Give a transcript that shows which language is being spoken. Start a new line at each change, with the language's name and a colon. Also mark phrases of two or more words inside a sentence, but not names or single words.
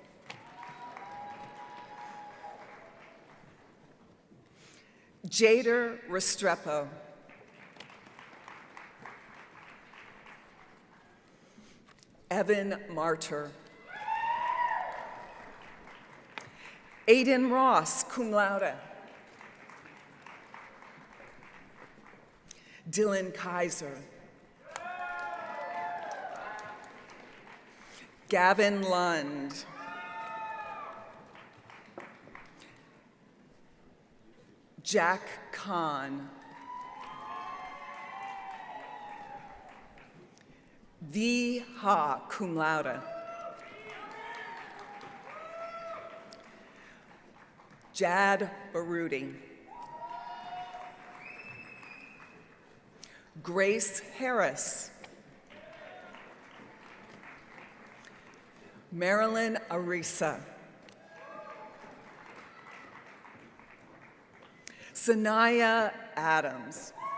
English: Jader Restrepo. Evan Martyr. Aiden Ross,
Latin: cum laude.
English: Dylan Kaiser. Gavin Lund. Jack Kahn. V. Ha,
Latin: cum laude.
English: Jad Baruti. Grace Harris. Marilyn Arisa. Sanaya Adams.